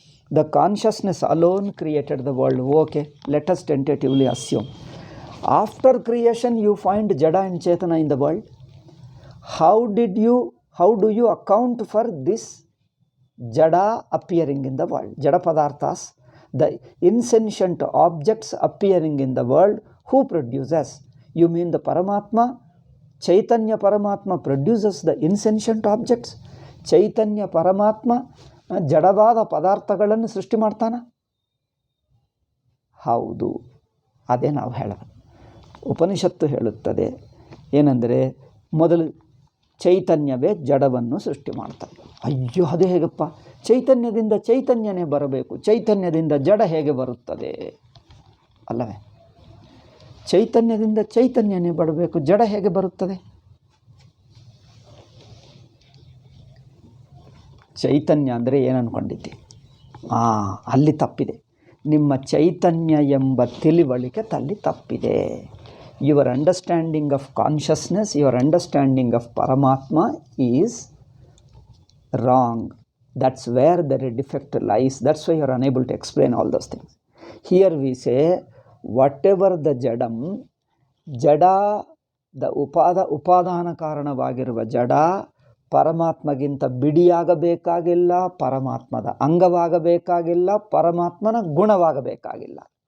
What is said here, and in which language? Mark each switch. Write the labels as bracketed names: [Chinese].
[English] The consciousness alone created the world. Okay, let us tentatively assume. After creation you find ಜಡ and ಚೇತನ in the world. How do you account for this ಜಡ appearing in the world? ಜಡ ಪದಾರ್ಥಾಸ್, the insentient objects appearing in the world, who produces? You mean the Paramatma? Chaitanya Paramatma produces the insentient objects? [Kannada] Chaitanya Paramatma ಜಡವಾದ ಪದಾರ್ಥಗಳನ್ನು ಸೃಷ್ಟಿ ಮಾಡ್ತಾನ? ಹೌದು, ಅದೇ ನಾವು ಹೇಳೋದು. ಉಪನಿಷತ್ತು ಹೇಳುತ್ತದೆ ಏನೆಂದರೆ, ಮೊದಲು ಚೈತನ್ಯವೇ ಜಡವನ್ನು ಸೃಷ್ಟಿ ಮಾಡ್ತಾರೆ. ಅಯ್ಯೋ, ಅದು ಹೇಗಪ್ಪ? ಚೈತನ್ಯದಿಂದ ಚೈತನ್ಯನೇ ಬರಬೇಕು, ಚೈತನ್ಯದಿಂದ ಜಡ ಹೇಗೆ ಬರುತ್ತದೆ? ಅಲ್ಲವೇ? ಚೈತನ್ಯದಿಂದ ಚೈತನ್ಯನೇ ಬರಬೇಕು, ಜಡ ಹೇಗೆ ಬರುತ್ತದೆ? ಚೈತನ್ಯ ಅಂದರೆ ಏನು ಅಂದ್ಕೊಂಡಿದ್ದೆ? ಅಲ್ಲಿ ತಪ್ಪಿದೆ. ನಿಮ್ಮ ಚೈತನ್ಯ ಎಂಬ ತಿಳಿವಳಿಕೆ ತಲ್ಲಿ ತಪ್ಪಿದೆ. [English] Your understanding of consciousness, your understanding of ಪರಮಾತ್ಮ is wrong. That's where the defect lies. That's why you are unable to explain all those things. Here we say, whatever the jadam, jada, the [Kannada] ಉಪಾದಾನ ಕಾರಣವಾಗಿರುವ ಜಡ ಪರಮಾತ್ಮಗಿಂತ ಬಿಡಿಯಾಗಬೇಕಾಗಿಲ್ಲ, ಪರಮಾತ್ಮದ ಅಂಗವಾಗಬೇಕಾಗಿಲ್ಲ, ಪರಮಾತ್ಮನ ಗುಣವಾಗಬೇಕಾಗಿಲ್ಲ.